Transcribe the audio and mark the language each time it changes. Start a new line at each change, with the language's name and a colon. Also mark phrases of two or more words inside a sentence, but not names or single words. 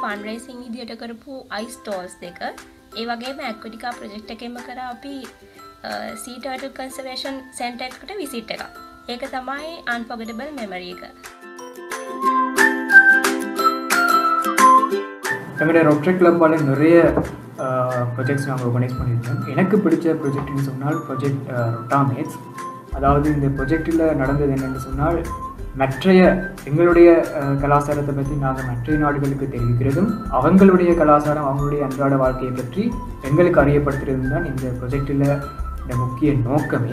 English: fund raising
Sinhala: විදියට කරපු
English: ice stalls
Sinhala: දෙක ඒ වගේම
English: Aquatica project
Sinhala: එකෙන්ම කරා අපි
English: sea turtle conservation center
Sinhala: එකට විසිට් එකක්. ඒක තමයි
English: unforgettable memory
Sinhala: එක.
Tamil: நம்முடைய ரொட்டரி கிளப் நிறைய ப்ரொஜெக்ட்ஸ் நாங்கள் ஆர்கனைஸ் பண்ணியிருக்கோம். எனக்கு பிடிச்ச ப்ரொஜெக்ட்னு சொன்னால் ப்ரொஜெக்ட் ரொட்டாமேட்ஸ். அதாவது இந்த ப்ரொஜெக்டில் நடந்தது என்னென்னு சொன்னால், மற்றைய எங்களுடைய கலாச்சாரத்தை பற்றி நாங்கள் மற்ற நாடுகளுக்கு தெரிவிக்கிறதும், அவங்களுடைய கலாச்சாரம் அவங்களுடைய அன்றாட வாழ்க்கையை பற்றி எங்களுக்கு அறியப்படுத்துறதும் தான் இந்த ப்ரொஜெக்டில் இந்த முக்கிய நோக்கமே.